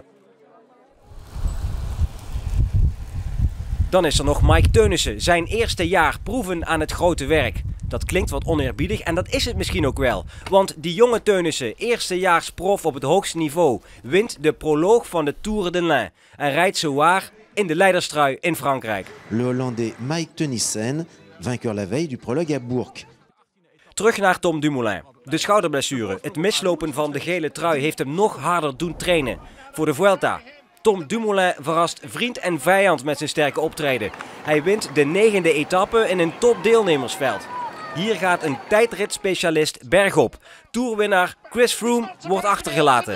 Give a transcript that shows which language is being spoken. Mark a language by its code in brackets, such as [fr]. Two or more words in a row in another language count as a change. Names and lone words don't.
[nl] Dan is er nog Mike Teunissen, zijn eerste jaar proeven aan het grote werk. Dat klinkt wat oneerbiedig en dat is het misschien ook wel. Want die jonge Teunissen, eerstejaars prof op het hoogste niveau, wint de proloog van de Tour de l'Ain. En rijdt zowaar in de leiderstrui in Frankrijk. [fr] Le Hollandais Mike Teunissen, vainqueur la veille du prologue à Bourg. [nl] Terug naar Tom Dumoulin. De schouderblessure, het mislopen van de gele trui heeft hem nog harder doen trainen. Voor de Vuelta. Tom Dumoulin verrast vriend en vijand met zijn sterke optreden. Hij wint de 9e etappe in een topdeelnemersveld. Hier gaat een tijdritspecialist bergop. Tourwinnaar Chris Froome wordt achtergelaten.